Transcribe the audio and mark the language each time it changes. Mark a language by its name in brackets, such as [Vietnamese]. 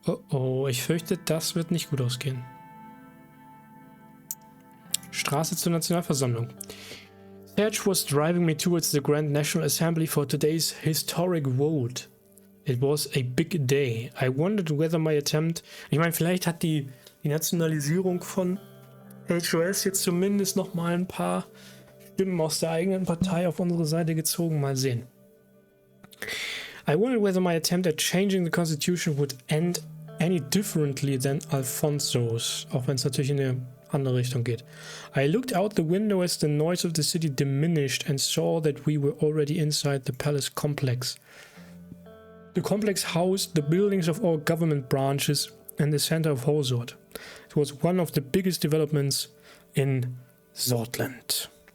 [German] Oh, ich fürchte, das wird nicht gut ausgehen. Straße zur Nationalversammlung. [English] Serge was driving me towards the Grand National Assembly for today's historic vote. It was a big day. I wondered whether my attempt... [German] Ich meine, vielleicht hat die Nationalisierung von HOS jetzt zumindest nochmal ein paar Stimmen aus der eigenen Partei auf unsere Seite gezogen. Mal sehen. [English] I wondered whether my attempt at changing the constitution would end any differently than Alfonso's. [German] Auch wenn es natürlich in eine andere Richtung geht. [English] I looked out the window as the noise of the city diminished and saw that we were already inside the palace complex. The complex housed the buildings of all government branches and the center of Holsort. It was one of the biggest developments in Sordland.